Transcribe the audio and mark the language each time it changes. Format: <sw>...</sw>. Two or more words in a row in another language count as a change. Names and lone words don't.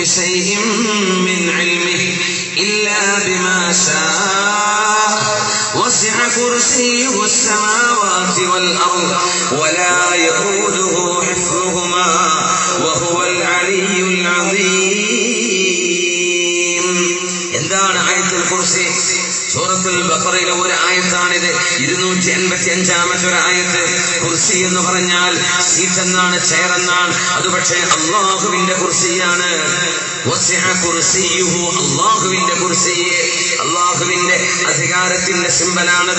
<ar>شيء من علمه إلا بما شاء وسع كرسيه السماوات والأرض ولا يؤوده حفظهما وهو العلي العظيم.</ar> <ml>എന്താണ് ആയത്തുൽ കുർസി? സൂറത്തുൽ ബഖറയിലെ ഒരു ആയത്താണിത്. 285-ാമത്തെ ഒരു ആയത്ത്. കുർസി എന്ന് പറഞ്ഞാൽ സീറ്റ് എന്നാണ്, ചെയർ എന്നാണ്. അത് പക്ഷേ അള്ളാഹുവിന്റെ കുർസിയാണ്.</ml> <ar>وسع كرسيه,</ar> <ml>അള്ളാഹുവിന്റെ കുർസി, അള്ളാഹുവിന്റെ അധികാരത്തിന്റെ സിംബലാണത്.</ml>